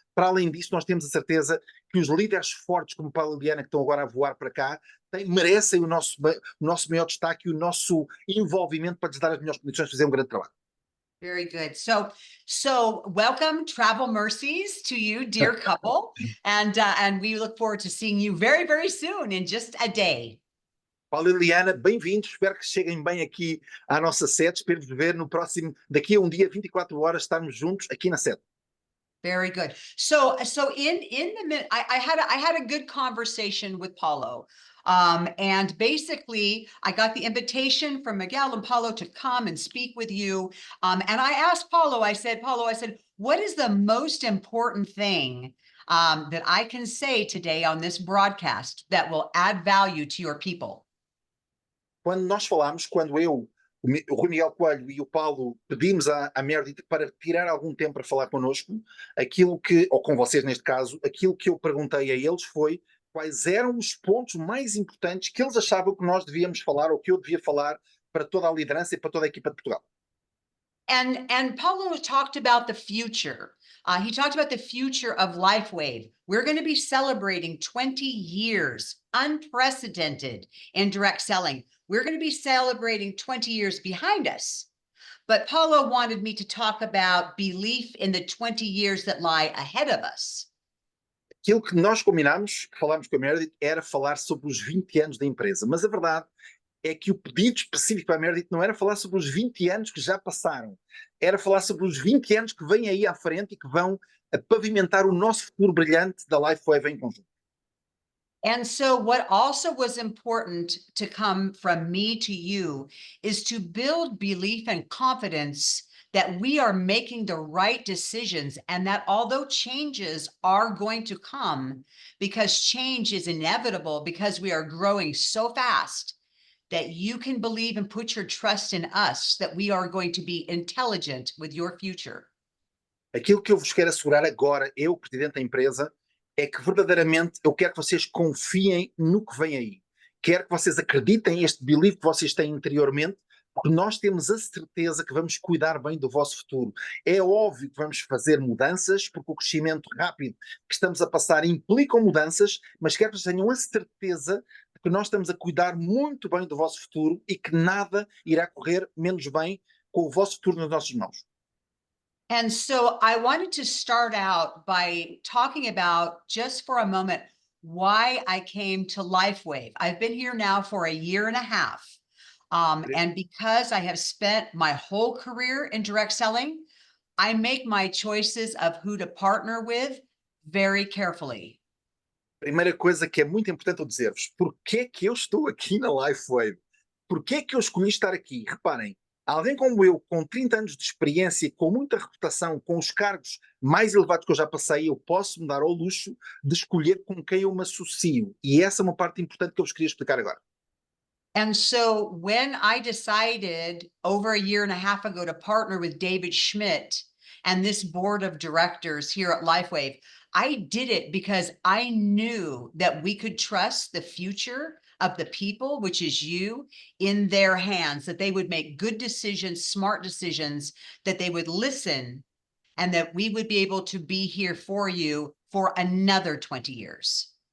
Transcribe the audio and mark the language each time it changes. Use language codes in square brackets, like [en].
[pt] Para além disso, nós temos a certeza que os líderes fortes, como Paulo e Liliana, que estão agora a voar para cá, merecem o nosso maior destaque e o nosso envolvimento para lhes dar as melhores condições de fazer um grande trabalho. [en] Very good. So welcome, travel mercies to you, dear couple, and we look forward to seeing you very, very soon in just a day. [pt] Paulo e Liliana, bem-vindos. Espero que cheguem bem aqui à nossa sede. Espero vos ver no próximo, daqui a um dia, 24 horas, estarmos juntos aqui na sede. [en] Very good. So in the minute, I had a good conversation with Paulo. And basically I got the invitation from Miguel and Paulo to come and speak with you. And I asked Paulo, I said, what is the most important thing that I can say today on this broadcast that will add value to your people? [pt] Quando nós falámos, quando eu, o Rui Miguel Coelho e o Paulo pedimos à Meredith para tirar algum tempo para falar connosco, ou com vocês neste caso, aquilo que eu perguntei a eles foi quais eram os pontos mais importantes que eles achavam que nós devíamos falar, ou que eu devia falar para toda a liderança e para toda a equipa de Portugal. [en] And Paulo talked about the future. He talked about the future of Lifewave. We're going to be celebrating 20 years, unprecedented in direct selling. We're going to be celebrating 20 years behind us. But Paulo wanted me to talk about belief in the 20 years that lie ahead of us. [pt] Aquilo que nós combinámos, que falámos com a Meredith, era falar sobre os 20 anos da empresa. Mas a verdade é que o pedido específico para a Meredith não era falar sobre os 20 anos que já passaram. Era falar sobre os 20 anos que vêm aí à frente e que vão pavimentar o nosso futuro brilhante da Lifewave em conjunto. [en] And so what also was important to come from me to you is to build belief and confidence that we are making the right decisions, and that although changes are going to come, because change is inevitable because we are growing so fast, that you can believe and put your trust in us, that we are going to be intelligent with your future. [pt] Aquilo que eu vos quero assegurar agora, eu, presidente da empresa, é que verdadeiramente eu quero que vocês confiem no que vem aí. Quero que vocês acreditem neste belief que vocês têm interiormente, porque nós temos a certeza que vamos cuidar bem do vosso futuro. É óbvio que vamos fazer mudanças, porque o crescimento rápido que estamos a passar implica mudanças, mas quero que vocês tenham a certeza de que nós estamos a cuidar muito bem do vosso futuro e que nada irá correr menos bem com o vosso futuro nas nossas mãos. [en] And so I wanted to start out by talking about, just for a moment, why I came to Lifewave. I've been here now for a year and a half. And because I have spent my whole career in direct selling, I make my choices of who to partner with very carefully. [pt] Primeira coisa que é muito importante eu dizer-vos, porquê que eu estou aqui na Lifewave? Porquê que eu escolhi estar aqui? Reparem, alguém como eu, com 30 anos de experiência, com muita reputação, com os cargos mais elevados que eu já passei, eu posso me dar ao luxo de escolher com quem eu me associo. E essa é uma parte importante que eu vos queria explicar agora. [en] And so when I decided over a year and a half ago to partner with David Schmidt and this board of directors here at Lifewave, I did it because I knew that we could trust the future of the people, which is you, in their hands, that they would make good decisions, smart decisions, that they would listen, and that we would be able to be here for you for another 20 years.